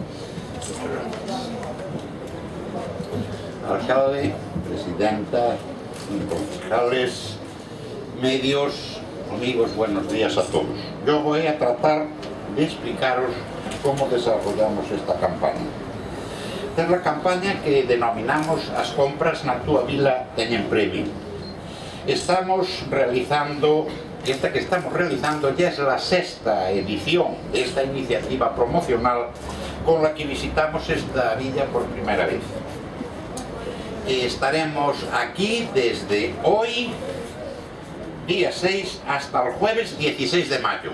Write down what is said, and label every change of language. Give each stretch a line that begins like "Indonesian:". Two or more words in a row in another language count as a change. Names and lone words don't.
Spanish: Alcalde, presidenta, concejales, medios, amigos, buenos días a todos. Yo voy a tratar de explicaros cómo desarrollamos esta campaña. Esta es la campaña que denominamos
Galician: as compras na túa vila teñen premio.
Spanish: Esta que estamos realizando ya es la 6ª edición de esta iniciativa promocional con la que visitamos esta villa por primera vez. Estaremos aquí desde hoy, día 6, hasta el jueves 16 de mayo.